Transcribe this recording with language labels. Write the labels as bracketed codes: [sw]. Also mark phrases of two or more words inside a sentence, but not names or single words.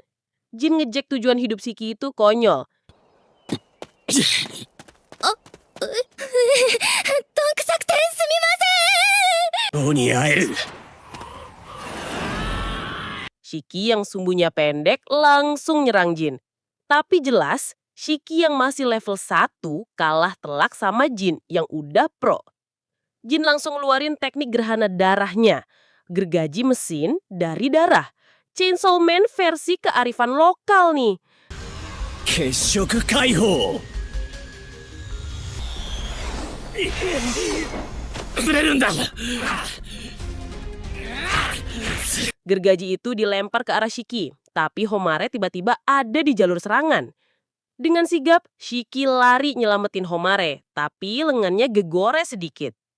[id] Jin ngejek tujuan hidup Shiki itu konyol. Shiki yang sumbunya pendek langsung nyerang Jin. Tapi jelas, Shiki yang masih level 1 kalah telak sama Jin yang udah pro. Jin langsung ngeluarin teknik gerhana darahnya. Gergaji mesin dari darah. Chainsaw Man versi kearifan lokal nih. [ja] 血色解放。ずれるんだ。 [id] Gergaji itu dilempar ke arah Shiki, tapi Homare tiba-tiba ada di jalur serangan. Dengan sigap, Shiki lari nyelamatin Homare, tapi lengannya gegores sedikit.